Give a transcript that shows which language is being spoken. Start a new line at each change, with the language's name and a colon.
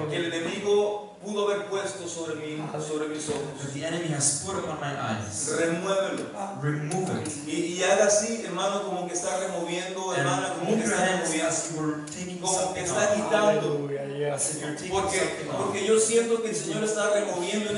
Spanish: que el enemigo pudo haber puesto sobre mis ojos,
English: that the enemy has put upon my eyes,
Spanish: remuévelo.
English: remove it.
Spanish: Y haga así, hermano, como que está removiendo, hermana,
English: And
Spanish: como que
English: move your
Spanish: está
English: hands
Spanish: removiendo.
English: as you were taking
Spanish: Como que está
English: off.
Spanish: quitando.
English: Hallelujah. As Yes. if you're taking
Spanish: Porque,
English: something off.
Spanish: porque yo siento que el Señor está removiendo en